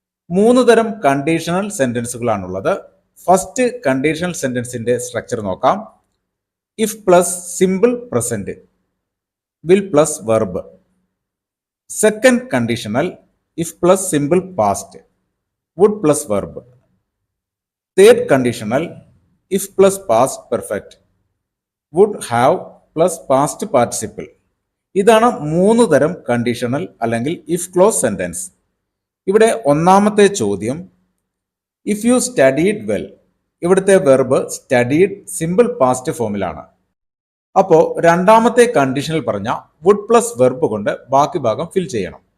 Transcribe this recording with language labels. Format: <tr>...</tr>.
<ml>3 തരം conditional സെന്റൻസുകളാണുള്ളത്. First conditional സെന്റൻസിന്റെ structure നോക്കാം.</ml> <en>If plus simple present, will plus verb. Second conditional if plus simple past, would plus verb. Third conditional if plus past perfect, would have plus past participle.</en> <ml>ഇതാണ് 3 തരം conditional അല്ലെങ്കിൽ if close sentence. ഇവിടെ ഒന്നാമത്തെ ചോദ്യം</ml> <en>If you studied well.</en> <ml>ഇവിടുത്തെ verb studied simple past ഫോമിലാണ്. അപ്പോൾ രണ്ടാമത്തെ കണ്ടീഷനിൽ പറഞ്ഞ വുഡ് പ്ലസ് വെർബ് കൊണ്ട് ബാക്കി ഭാഗം ഫിൽ ചെയ്യണം.</ml>